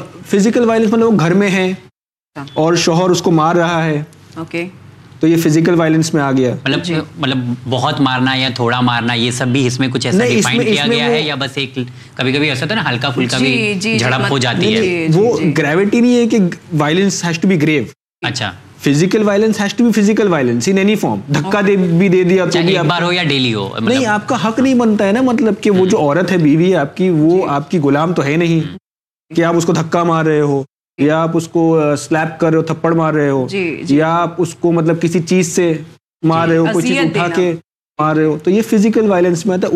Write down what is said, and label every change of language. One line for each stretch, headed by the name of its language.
Urdu: Physical violence مطلب وہ گھر میں ہے اور شوہر اس کو مار رہا ہے. اوکے, تو یہ فزیکل وائلنس میں آ گیا. مطلب بہت مارنا یا تھوڑا مارنا, یہ سب بھی اس میں کچھ ایسا ڈیفائن کیا گیا ہے, یا بس ایک کبھی کبھی ایسا ہوتا ہے نا ہلکا پھلکا بھی جھڑپ ہو جاتی ہے. وہ گریویٹی نہیں ہے کہ
English: Violence has to be grave.
Urdu: اچھا,
English: physical violence has to be physical violence in any form,
Urdu: دھکا دے بھی دے دیا, چاہے ایک بار ہو یا ڈیلی ہو. نہیں, آپ کا حق نہیں بنتا ہے نا, مطلب کہ وہ جو عورت ہے بیوی ہے آپ کی, وہ آپ کی غلام تو ہے نہیں کہ آپ اس کو دھکا مار رہے ہو یا آپ اس کو سلیپ کر رہے ہو, تھپڑ مار رہے ہو, یا آپ اس کو مطلب کسی چیز سے مار رہے ہو, کوئی چیز اٹھا کے مار رہے ہو, تو یہ فزیکل وائلنس میں آتا ہے.